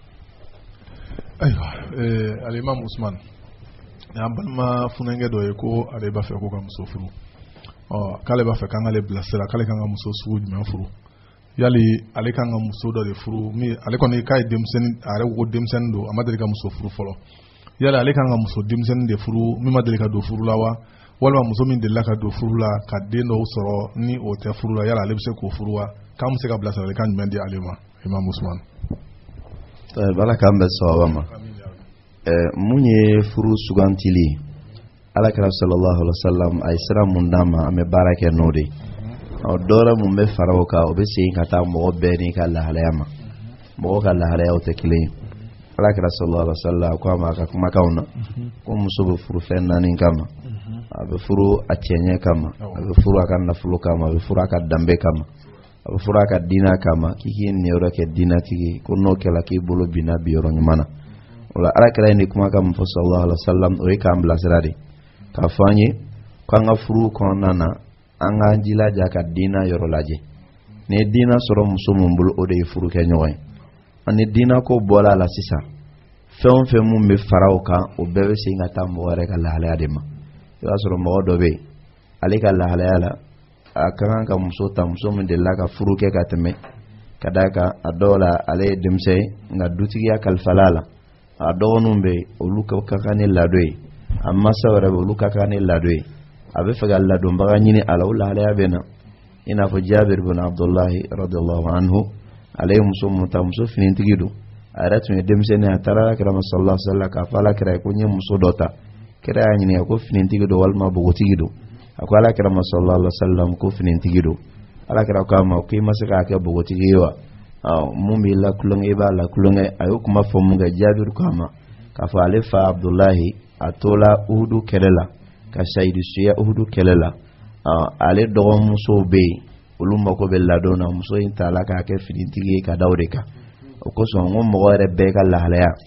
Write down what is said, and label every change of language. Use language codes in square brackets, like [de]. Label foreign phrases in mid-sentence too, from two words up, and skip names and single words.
[bm] ayiwa alimam Usman an balima funɛnkɛ dɔ ye ko ale b'a fɛ ko ka muso furu k'ale b'a fɛ k'an k'ale bilasira k'ale kan ka muso sugu jumɛn furu yali ale kan ka muso dɔ de furu ale kɔni k'a ye denmisɛnnin a yɛrɛ ko denmisɛnnin don a ma deli ka muso furu fɔlɔ yali ale kan ka muso denmisɛnnin de furu min ma deli ka don furu la wa walima muso min delila ka don furu la ka den dɔw sɔrɔ ni o tɛ furu la yala ale bɛ se k'o furu wa k'an bɛ se ka bilasiralikan jumɛn di ale ma Imam Usman. Bala k'an bɛ sababa ma mun ye furu sugantili Alakira [ar] صلى الله عليه وسلم [bm] a ye sira mun d'an ma an bɛ baara kɛ n'o de dɔwɛrɛ mun bɛ fara o kan o bɛ segin ka taa mɔgɔ bɛɛ n'i ka lahalaya ma mɔgɔ ka lahalayaw tɛ kelen ye Alakira [ar] صلى الله عليه وسلم [bm] ko a ma a ka kumakanw na ko muso bɛ furu fɛn 4 kama a bɛ furu a cɛɲɛ kama a bɛ furu a ka nafolo kama a bɛ furu a ka danbe kama a bɛ furu a ka diinɛ kama k'i k'i niyɔrɔ kɛ diinɛtigi ko n'o kɛla k'i bolo binna bi yɔrɔ ɲuman na o la Alakira ye nin kumakan min fɔ [ar] صلى الله عليه وسلم [bm] o ye k'an bilasira de k'a fɔ an ye ko an ka furu kɔnɔna na an k'an jilaja ka diinɛ yɔrɔ lajɛ ni ye diinɛ sɔrɔ muso min bolo o de ye furu kɛ ɲɔgɔn ye ani diinɛ ko bɔra a la sisan fɛn o fɛn mun bɛ fara o kan o bɛɛ bɛ segin ka taa mɔgɔ yɛrɛ ka lahalaya de ma i b'a sɔrɔ mɔgɔ dɔ bɛ yen ale ka lahalaya la a ka kan ka muso ta muso min delila ka furu kɛ ka tɛmɛ ka d'a kan a dɔw la ale ye denmisɛn ye nka dutigiya kalifala a la a dɔgɔninw bɛ yen olu ka kan ni ladon ye a mansaw yɛrɛ bɛ olu ka kan ni ladon ye a bɛ fɛ ka ladonbaga ɲini a la o lahalaya bɛ na i n'a fɔ Jabir bin Abdullahi [ar] رضي الله عنه [bm] ale ye muso mun ta muso finitigi don a yɛrɛ tun ye denmisɛnnin a taara Alakira [ar] صلى الله عليه وسلم [bm] k'a fɔ Alakira ko n ye muso dɔ ta kira y'a ɲininka ko finitigi don walima bogotigi don a ko Alakira [ar] صلى الله عليه وسلم [bm] ko finitigi don Alakira ko a ma ko i ma se k'a kɛ bogotigi ye wa mun b'i la kulonkɛ i b'a la kulonkɛ a y'o kuma fɔ mun kɛ Jabir ko a ma k'a fɔ ale fa Abdullahi a tola Uhudu kɛlɛ la ka sayidu suya Uhudu kɛlɛ la ale dɔgɔmusow bɛ yen olu mako bɛ ladon na muso in ta la k'a kɛ finitigi ye ka da o de kan o kosɔn n ko mɔgɔ yɛrɛ bɛɛ ka lahalaya